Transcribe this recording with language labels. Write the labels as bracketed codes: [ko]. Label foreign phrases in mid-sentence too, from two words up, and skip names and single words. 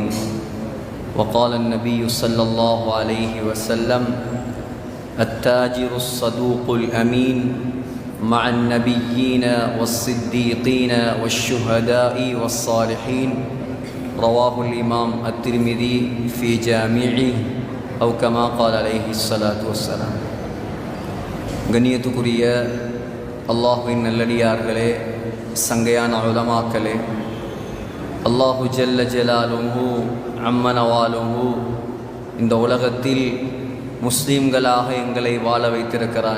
[ar] وقال النبي صلى الله عليه وسلم التاجر الصدوق الأمين مع النبيين والصديقين والشهداء والصالحين. رواه الإمام الترمذي في جامعه أو كما قال عليه الصلاة والسلام. [ta] கண்ணியத்துக்குரிய அல்லாஹுவின் நல்லடியார்களே, சங்கையான உலமாக்களே, [ar] الله جل جلاله وعم نواله [ta] இந்த உலகத்தில் முஸ்லீம்களாக எங்களை வாழ வைத்திருக்கிறான்.